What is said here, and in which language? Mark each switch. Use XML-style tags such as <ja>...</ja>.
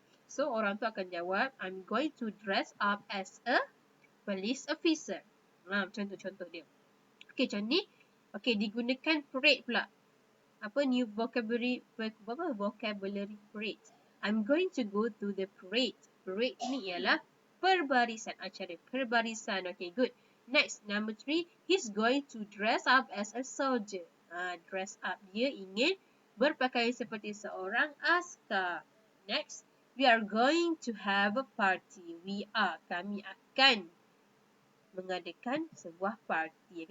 <en>So,</en> <ms>orang tu akan jawab,</ms> <en>I'm going to dress up as a police officer.</en> <ms>Macam tu contoh dia. Okay, macam ni. Okay, digunakan parade pula.</ms> <en>Apa new vocabulary parade. I'm going to go to the parade.</en> <ms>Parade ni ialah perbarisan, acara perbarisan.</ms> <en>Okay, good. Next, number 3, he's going to dress up as a soldier.</en> <ms>Dress up, dia ingin berpakaian seperti seorang askar.</ms> <en>Next, we are going to have a party.</en> <ms>Kami akan mengadakan sebuah parti.</ms>